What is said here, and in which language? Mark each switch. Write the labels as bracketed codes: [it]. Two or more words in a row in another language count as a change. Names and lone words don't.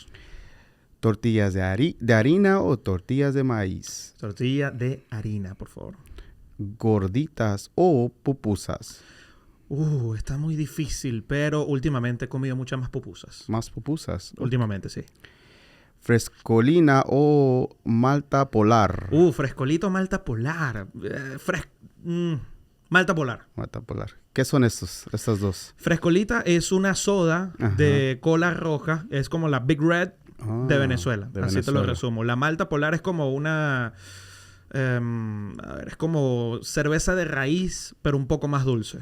[es] ¿Tortillas de harina o tortillas de maíz? Tortilla de harina, por favor. ¿Gorditas o pupusas? Está muy difícil, pero últimamente he comido muchas más pupusas. ¿Más pupusas? Últimamente, sí. ¿Frescolina o malta polar? Frescolito, malta polar. Malta polar. Malta polar. ¿Qué son estas dos? Frescolita es una soda de cola roja. Es como la Big Red de Venezuela. Así te lo resumo. La malta polar es como una... es como cerveza de raíz, pero un poco más dulce.